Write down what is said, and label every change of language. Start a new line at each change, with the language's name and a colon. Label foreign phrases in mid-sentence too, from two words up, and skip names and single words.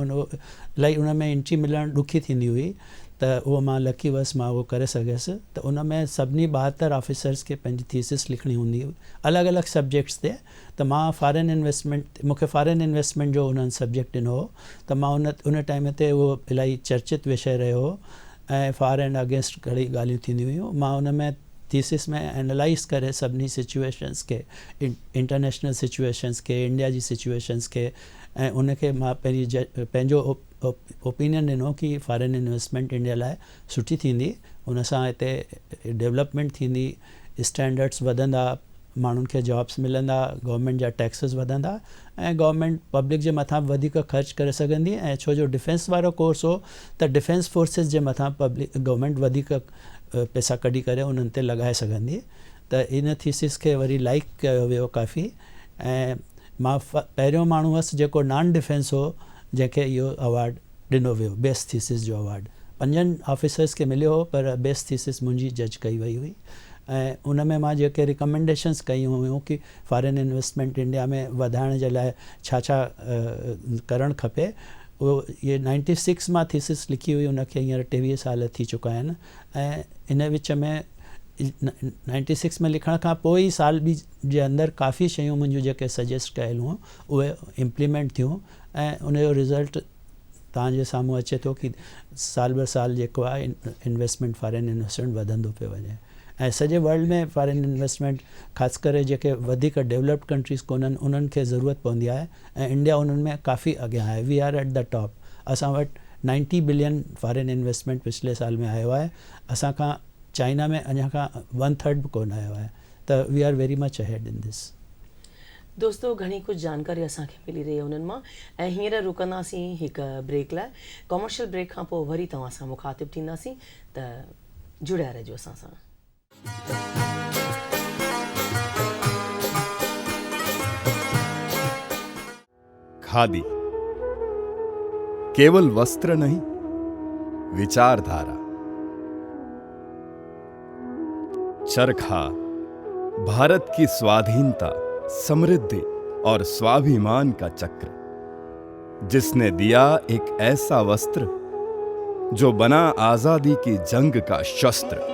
Sindhi: इलाही उन में एंट्री मिलणु ॾुखी थींदी हुई त उहो मां लकी हुअसि, मां उहो करे सघियसि। त उन में सभिनी 72 ऑफिसर्स खे पंहिंजी थीसिस लिखणी हूंदी हुई अलॻि अलॻि सब्जेक्ट्स ते। त मां
English: foreign investment,
Sindhi: मूंखे
English: foreign investment
Sindhi: जो उन्हनि सब्जेक्ट ॾिनो हो, त मां उन टाइम ते उहो इलाही चर्चित विषय रहियो हो ऐं
English: for and against
Sindhi: घणी ॻाल्हियूं थींदियूं हुयूं। मां उन में थीसिस में एनालाइज़ करे सभिनी सिचुएशन्स खे,
English: international situations
Sindhi: खे, इंडिया जी सिचुएशन्स खे, ऐं उनखे मां पंहिंजो ओपिनियन ॾिनो कि
English: foreign investment India
Sindhi: लाइ सुठी थींदी, उन सां हिते डेवलपमेंट थींदी, स्टैंडर्ड्स वधंदा, माण्हुनि खे जॉब्स मिलंदा, गवर्नमेंट जा टैक्सेस वधंदा ऐं
English: government public
Sindhi: जे मथां वधीक ख़र्च करे सघंदी। ऐं छो जो डिफेंस वारो कोर्स हो त
English: defence forces
Sindhi: जे मथां गवर्नमेंट वधीक पैसा कढी करे उन्हनि ते लॻाए सघंदी। त इन थीसिस खे वरी लाइक कयो वियो काफ़ी, ऐं मां पहिरियों माण्हू हुअसि जेको
English: non defence
Sindhi: हो जंहिंखे इहो अवार्ड ॾिनो वियो,
English: best thesis
Sindhi: जो अवार्ड। 5 ऑफिसर्स खे मिलियो हो पर
English: best thesis
Sindhi: मुंहिंजी जज कई वई हुई। ऐं उन में मां जेके रिकमेंडेशन्स कयूं हुयूं कि
English: foreign investment India
Sindhi: में वधाइण जे लाइ छा छा करणु खपे, उहो इहे 96 मां थीसिस लिखी हुई, उनखे हींअर 23 साल थी चुका आहिनि। ऐं इन विच में 96 में लिखण खां पोइ ई साल ॿी जे अंदरि काफ़ी शयूं मुंहिंजूं जेके सजेस्ट कयल हुयूं उहे इम्प्लीमेंट थियूं ऐं उनजो रिज़ल्ट तव्हांजे साम्हूं अचे थो कि साल ब साल जेको आहे
English: investment foreign investment
Sindhi: वधंदो पियो वञे। ऐं सॼे वर्ल्ड में
English: foreign investment
Sindhi: ख़ासि करे जेके वधीक
English: developed countries
Sindhi: कोन्हनि उन्हनि खे ज़रूरत पवंदी आहे ऐं इंडिया उन्हनि में काफ़ी अॻियां आहे।
English: we are at the top.
Sindhi: असां वटि 90
English: billion foreign investment
Sindhi: पिछले साल में आयो आहे। असां खां चाइना में अञा खां 1/3 बि कोन आयो आहे।
English: त we are very much ahead in this.
Sindhi: दोस्तो घणी कुझु जानकारी असांखे मिली रही आहे उन्हनि मां ऐं हींअर रुकंदासीं हिकु ब्रेक लाइ।
English: commercial break
Sindhi: खां पोइ वरी तव्हां सां मुखातिब थींदासीं, त जुड़िया रहिजो असां सां।
Hindi: खादी केवल वस्त्र नहीं, विचारधारा। चरखा भारत की स्वाधीनता, समृद्धि और स्वाभिमान का चक्र, जिसने दिया एक ऐसा वस्त्र जो बना आजादी की जंग का शस्त्र।